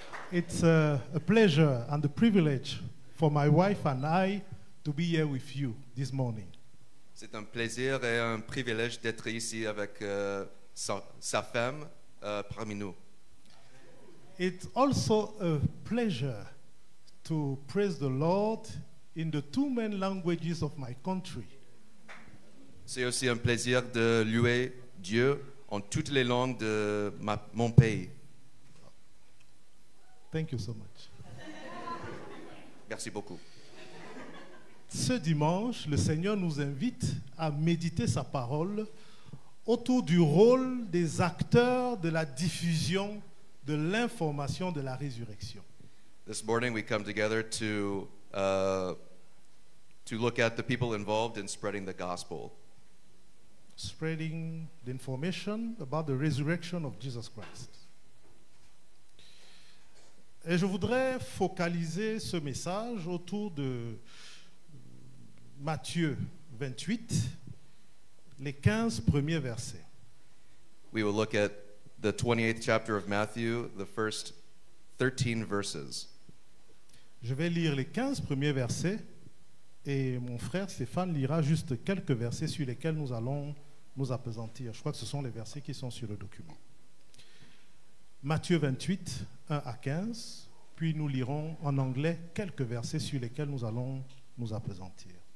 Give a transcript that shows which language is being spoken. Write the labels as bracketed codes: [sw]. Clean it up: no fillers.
[en] It's a pleasure and a privilege for my wife and I to be here with you this morning. [fr] C'est un plaisir et un privilège d'être ici avec sa femme parmi nous. [en] It's also a pleasure to praise the Lord in the two main languages of my country. [fr] C'est aussi un plaisir de louer Dieu en toutes les langues de mon pays. [en] Thank you so much. [fr] Merci beaucoup. Ce dimanche, le Seigneur nous invite à méditer sa parole autour du rôle des acteurs de la diffusion de l'information de la résurrection. [en] This morning we come together to look at the people involved in spreading the gospel. Spreading the information about the resurrection of Jesus Christ. [fr] Et je voudrais focaliser ce message autour de Matthieu 28, les 15 premiers versets. [en] We will look at the 28th chapter of Matthew, the first 13 verses. [fr] Je vais lire les 15 premiers versets et mon frère Stéphane lira juste quelques versets sur lesquels nous allons nous appesantir. Je crois que ce sont les versets qui sont sur le document. Matthieu 28, 1 à 15, puis nous lirons en anglais quelques versets sur lesquels nous allons nous appesantir.